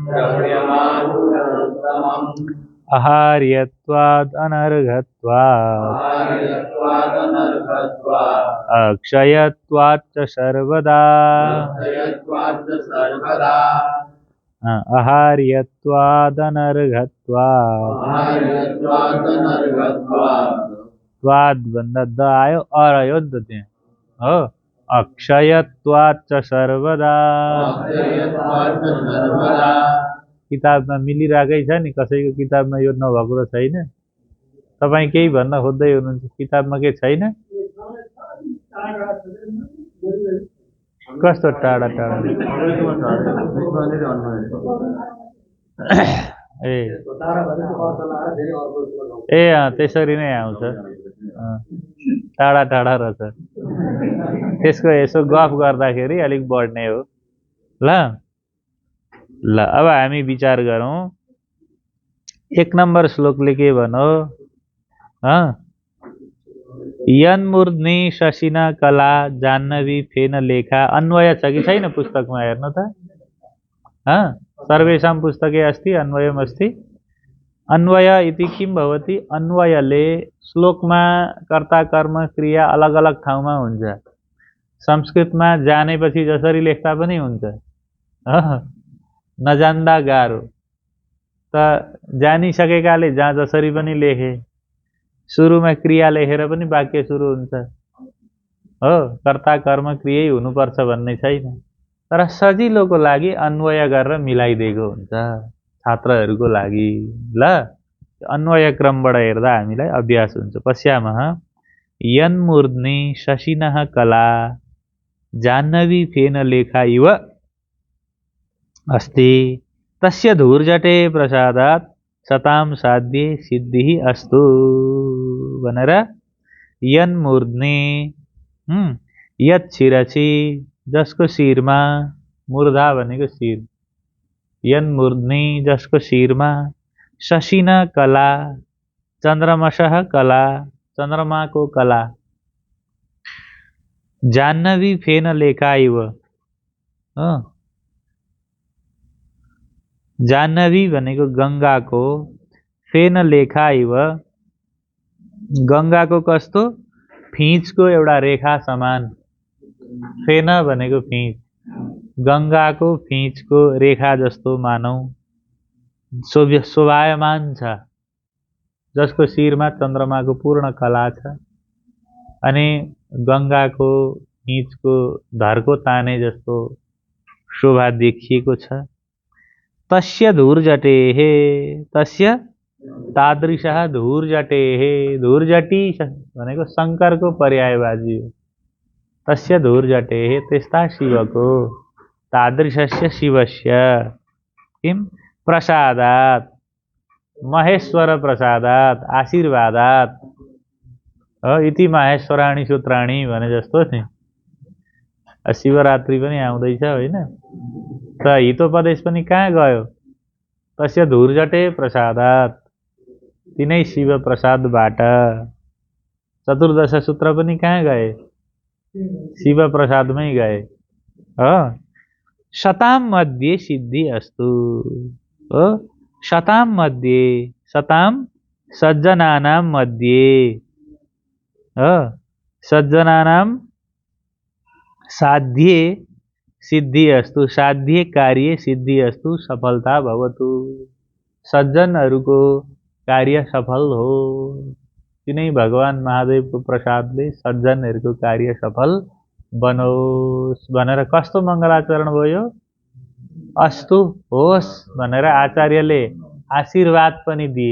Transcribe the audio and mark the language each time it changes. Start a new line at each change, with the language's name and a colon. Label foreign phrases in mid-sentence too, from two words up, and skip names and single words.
Sanskrit: आहार्यत्वाद् अनर्घत्वात् अक्षयत्वात् च सर्वदा आहार्यत्वाद् अनर्घत्वात् त्वाद
Nepali: भन्दा द आयो, अर आयो नि त त्यहाँ हो।
Sanskrit: अक्षयत्वात् च सर्वदा,
Nepali: किताबमा मिलिरहेकै छ नि, कसैको किताबमा यो नभएको त छैन। तपाईँ केही भन्न खोज्दै हुनुहुन्छ, किताबमा के छैन? कस्तो टाढा टाढा? ए त्यसरी नै आउँछ, टाढा टाढा रहेछ। त्यसको यसो गफ गर्दाखेरि अलिक बढ्ने हो। ल ल अब हामी विचार गरौँ। 1 नम्बर श्लोकले के भनो?
Sanskrit: यन्मूर्ध्नि शशिना कला जाह्नवी फेन लेखा।
Nepali: अन्वय छ कि छैन पुस्तकमा? हेर्नु त।
Sanskrit: सर्वेषां पुस्तके अस्ति अन्वयमस्ति। अन्वय इति किं भवति?
Nepali: अन्वयले श्लोकमा कर्ता कर्म क्रिया अलग अलग ठाउँमा हुन्छ। संस्कृतमा जानेपछि जसरी लेख्दा पनि हुन्छ, नजान्दा गाह्रो। त जानिसकेकाले जहाँ जसरी पनि लेखे, सुरुमा क्रिया लेखेर पनि वाक्य सुरु हुन्छ हो। कर्ता कर्म क्रियै हुनुपर्छ भन्ने छैन। तर सजिलोको लागि अन्वय गरेर मिलाइदिएको हुन्छ छात्रहरूको लागि। ल अन्वय क्रमबाट हेर्दा हामीलाई अभ्यास हुन्छ।
Sanskrit: पश्यामः यन्मूर्ध्नि शशिनः कला जाह्नवी फेन लेखा इव अस्ति तस्य धूर्जटे प्रसादात् सताम साध्ये सिद्धिः अस्तु भनेर यन्मूर्ध्नि यत शिरसी
Nepali: जसको शिरमा मूर्धा भनेको शिर
Sanskrit: यन्मूर्ध्नि
Nepali: जसको शिरमा
Sanskrit: शशिन कला चन्द्रमसः कला
Nepali: चन्द्रमाको कला
Sanskrit: जाह्नवी फेन लेखा इव
Nepali: जाह्नवी भनेको गङ्गाको
Sanskrit: फेन लेखा इव
Nepali: गङ्गाको कस्तो फिँचको एउटा रेखा समान फेन भनेको फिँच गङ्गाको फिँचको रेखा जस्तो मानौ शोभायमान छ जसको शिरमा चन्द्रमाको पूर्ण कला छ अनि गङ्गाको फिँचको धर्को ताने जस्तो शोभा देखिएको छ
Sanskrit: तस्य धूर्जटेः तस्य तादृशः धूर्जटेः
Nepali: धूर्जटी भनेको शङ्करको पर्यायवाची हो
Sanskrit: तस्य धूर्जटेः
Nepali: त्यस्ता शिवको
Sanskrit: तादृशस्य शिवस्य किं प्रसादात् महेश्वर प्रसादात् आशीर्वादात् इति माहेश्वराणी सूत्राणी
Nepali: भने जस्तो नि शिवरात्रि पनि आउँदैछ होइन त हितोपदेश पनि कहाँ गयो
Sanskrit: तस्य धूर्जटे प्रसादात्
Nepali: तिनै शिव प्रसादबाट चतुर्दश सूत्र पनि कहाँ गए शिव प्रसादमै गए हो
Sanskrit: शताम मध्ये सिद्धि अस्तु
Nepali: हो
Sanskrit: शताम मध्ये शताम सज्जनानां मध्ये सज्जनानां साध्ये सिद्धि अस्तु साध्य कार्य सिद्धि अस्तु सफलता भवतु
Nepali: सज्जनहरूको कार्य सफल हो तिनै भगवान महादेवको प्रसादले सज्जनहरूको कार्य सफल बनोस् भनेर कस्तो मङ्गलाचरण भयो अस्तु होस् भनेर आचार्यले आशीर्वाद पनि